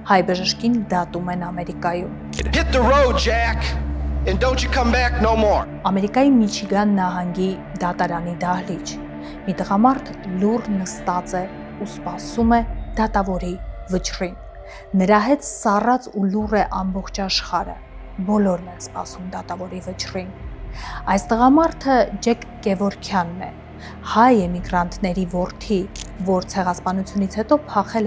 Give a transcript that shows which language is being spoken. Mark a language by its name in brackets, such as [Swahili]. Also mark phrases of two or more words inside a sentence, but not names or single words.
[Armenian] հայ բժշկին դատում են Ամերիկայում։ [English] Hit the road, Jack, and don't you come back no more. [Armenian] Ամերիկայի Միչիգան նահանգի դատարանի դահլիճ։ Մի տղամարդ լուռ նստած է ու սպասում է դատավորի վճռին։ Նրա հետ սառած ու լուռ է ամբողջ աշխարհը։ Բոլորն են սպասում դատավորի վճռին։ Այս տղամարդը Ջեք Գևորքյանն է, հայ էմիգրանտների որդի, որ ցեղասպանությունից հետո փախել